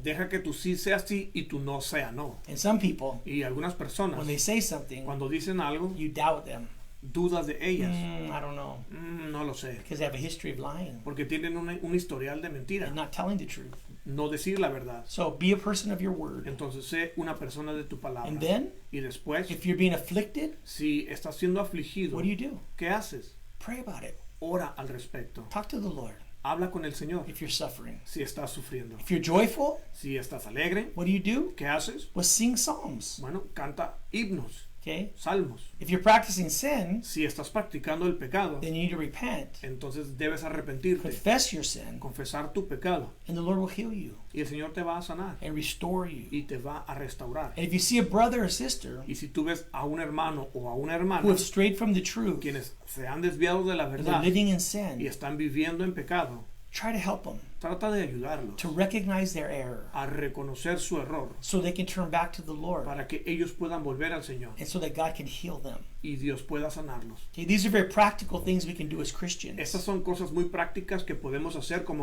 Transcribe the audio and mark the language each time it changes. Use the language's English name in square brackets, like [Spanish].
[Spanish] Deja que tu sí sea sí y tu no sea no. [English] And some people, [Spanish] Y algunas personas, [English] when they say something, [Spanish] cuando dicen algo, [English] you doubt them. [Spanish] dudas de ellas. [English] I don't know. [Spanish] No lo sé. [English] Because they have a history of lying [Spanish] Porque tienen un historial de mentira. [English] and not telling the truth. [Spanish] No decir la verdad. [English] So be a person of your word. [Spanish] Entonces sé una persona de tu palabra. [English] And then, [Spanish] Y después, [English] if you're being afflicted, [Spanish] si estás siendo afligido, [English] what do? [Spanish] ¿qué haces? [English] Pray about it. [Spanish] Ora al respecto. [English] Talk to the Lord [Spanish] Habla con el Señor [English] if you're suffering. [Spanish] si estás sufriendo. [English] If you're joyful, [Spanish] Si estás alegre, [English] what do? [Spanish] ¿qué haces? [English] Well, sing psalms. [Spanish] Bueno, canta himnos, [English] Okay? [Spanish] salmos. [English] If you're practicing sin, [Spanish] Si estás practicando el pecado, [English] then you need to repent, [Spanish] entonces debes arrepentirte, [English] confess your sin, [Spanish] confesar tu pecado [English] and the Lord will heal you [Spanish] y el Señor te va a sanar [English] and restore you. [Spanish] y te va a restaurar. [English] And if you see a brother or sister [Spanish] Y si tú ves a un hermano o a una [English] who [Spanish] hermana [English] have strayed from the truth [Spanish] quienes se han desviado de la [English] and they're [Spanish] verdad [English] living in [Spanish] y [English] sin, [Spanish] están viviendo en pecado, [English] try to help them. [Spanish] Trata de ayudarlos [English] to recognize their error [Spanish] a reconocer su error [English] so they can turn back to the Lord [Spanish] para que ellos puedan volver al Señor [English] and so that God can heal them. [Spanish] y Dios pueda sanarlos. [English] Okay, these are very practical things we can do as Christians. [Spanish] Estas son cosas muy prácticas que podemos hacer como